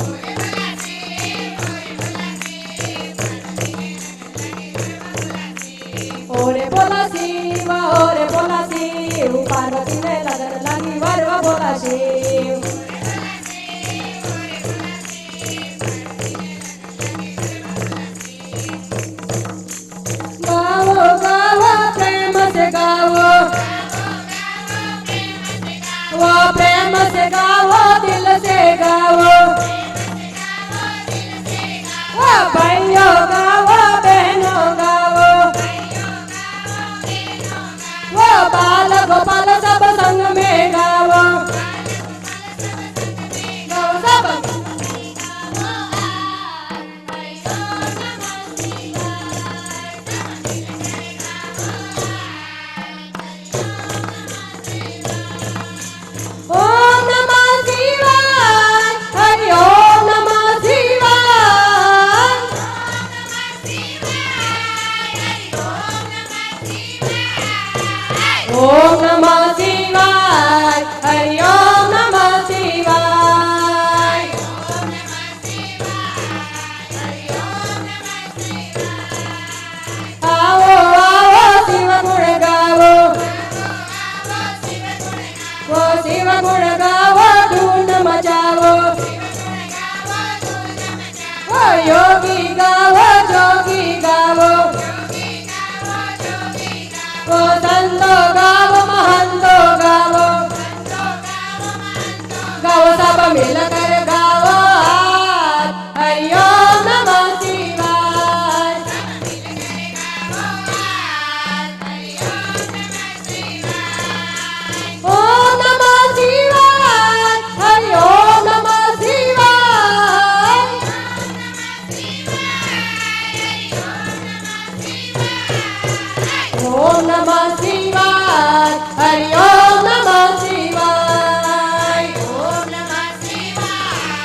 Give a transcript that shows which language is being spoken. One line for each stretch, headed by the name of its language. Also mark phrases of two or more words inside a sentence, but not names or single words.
Gujarati: ઓરે ભોલા શિવ પાર્વતીને લગન લાગી વરવા ભોલા શિવ
Hindi: गाओ गाओ प्रेम से गाओ वो प्रेम से गाओ दिल से गाओ वो भाइयों गाओ बहनों गाओ वो बाल गोपाल सब संग में गाओ
Sanskrit: सब ओम नमः शिवाय हरि ओम नमः शिवाय ओम नमः शिवाय हरि ओम नमः शिवाय
Hindi: आओ आओ शिव गुण गाओ वो शिव गुण गाओ धूम मचाओ वो योगी गाओ जोगी गाओ वो संतो गाओ महंतो गाओ गाओ सब मिलकर गाओ
Sanskrit: हरि ओम नमः शिवाय ओम नमः शिवाय हरि ओम नमः शिवाय ओम नमः शिवाय हरि ओम नमः शिवाय ओम नमः शिवाय